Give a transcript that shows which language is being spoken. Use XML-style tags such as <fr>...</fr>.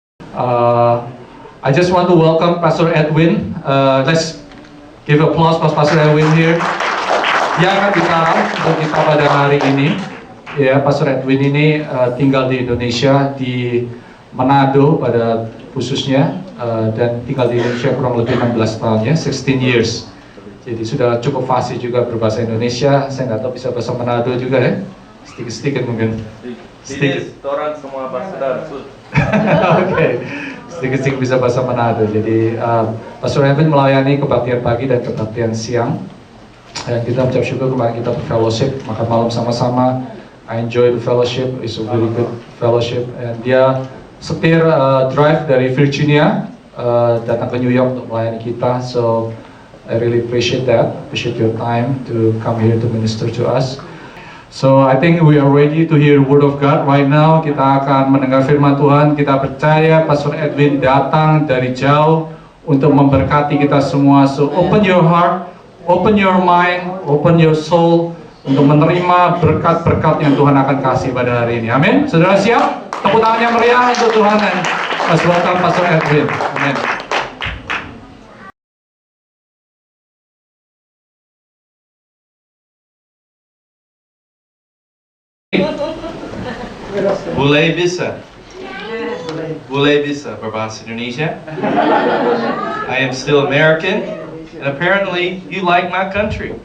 <en>Uh, I just want to welcome Pastor Edwin. Let's give applause for Pastor Edwin here.</en> <id>Dia akan bicara untuk kita pada hari ini. Ya, Pastor Edwin ini tinggal di Indonesia, di Manado pada khususnya, dan tinggal di Indonesia kurang lebih 16 tahun ya, 16 years. Jadi sudah cukup fasih juga berbahasa Indonesia. Saya nggak tahu bisa bahasa Manado juga ya, sedikit-sedikit mungkin. Sedikit, orang semua bahasa Darsul. Oke, sedikit-sedikit bisa bahasa Manado. Jadi Pastor Edwin melayani kebaktian pagi dan kebaktian siang. Dan kita mengucap syukur kemarin kita berfellowship, makan malam sama-sama.</id> <en>I enjoy the fellowship, it's a very good fellowship.</en> <id>And dia setir drive dari Virginia datang ke New York untuk melayani kita.</id> <en>So I really appreciate that, appreciate your time to come here to minister to us. So I think we are ready to hear the word of God right now.</en> <id>Kita akan mendengar firman Tuhan. Kita percaya Pastor Edwin datang dari jauh untuk memberkati kita semua.</id> <en>So open your heart, open your mind, open your soul</en> <id>untuk menerima berkat-berkat yang Tuhan akan kasih pada hari ini. Amin. Saudara siap? Tepuk tangannya meriah untuk Tuhan dan welcome Pastor Edwin. Amin. Boleh bisa? Boleh bisa berbahasa Indonesia?</id> <en>I am still American, and apparently you like my country.</en>